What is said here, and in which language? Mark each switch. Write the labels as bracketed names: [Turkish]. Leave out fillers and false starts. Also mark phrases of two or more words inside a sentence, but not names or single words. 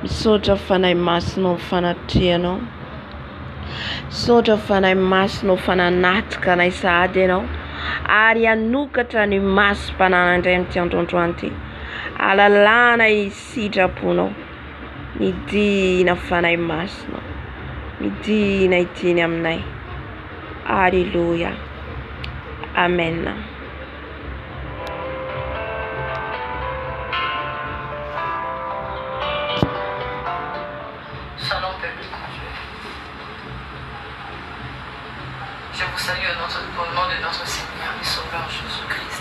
[Malagasy] misaotra fanahy masonao fanatrehanao, misaotra fanahy masonao fananatrika anay sahady ianao, ary hanokatra ny masom-panana indray amin'ity androandroany ity, alalàna sitraponao, midina fanahy masonao, midina idiny aminay. [French] Alléluia. Amen. Shalom peuple de Dieu. Je vous salue au nom de notre Seigneur et Sauveur Jésus-Christ.